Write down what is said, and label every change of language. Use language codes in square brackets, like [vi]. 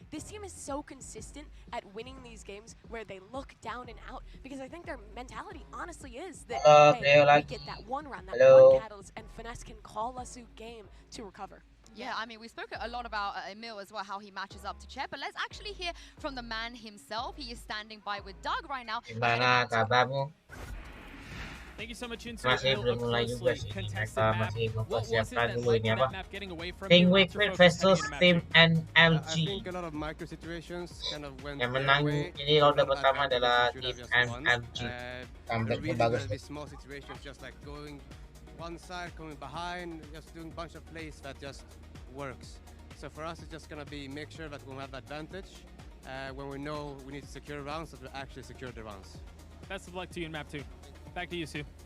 [en] This team is so consistent at winning these games where they look down and out, because I think their mentality honestly is that, hey, we get that one round, that one catalyst, and Finesse can call us a game to recover. Yeah, I mean, we spoke a lot about Emil as well, how he matches up to Chet, but let's actually hear from the man himself. He is standing by with Doug right now. [id] Gimana kabarmu? [en] Thank you so much, Insu. [id] Masih belum mulai juga sih. Mereka masih mempersiapkan dulu ini apa? Team Liquid versus Team NRG. Yang menang ini ronde pertama adalah Team NRG. Comebacknya bagus. [en] One side coming behind, just doing a bunch of plays that just works. So for us, it's just going to be make sure that we have advantage when we know we need to secure rounds, that we actually secure the rounds. Best of luck to you in map 2. Back to you, Sue.